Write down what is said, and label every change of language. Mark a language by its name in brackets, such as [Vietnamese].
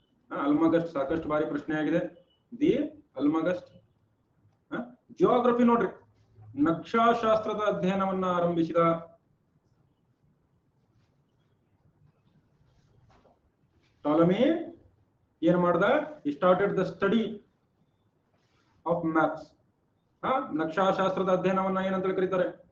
[Kannada] ಅಲ್ಮಗಸ್ಟ್ ಸಾಕಷ್ಟು ಬಾರಿ ಪ್ರಶ್ನೆ ಆಗಿದೆ. ದಿ ಅಲ್ಮಗಸ್ಟ್. ಜಿಯೋಗ್ರಫಿ ನೋಡ್ರಿ, ನಕ್ಷಾಶಾಸ್ತ್ರದ ಅಧ್ಯಯನವನ್ನ ಆರಂಭಿಸಿದ ಟಾಲೆಮಿ ಏನ್ ಮಾಡ್ದ? [English] he started the study of maps. [Kannada] ನಕ್ಷಾಶಾಸ್ತ್ರದ ಅಧ್ಯಯನವನ್ನ ಏನಂತ ಕರೀತಾರೆ?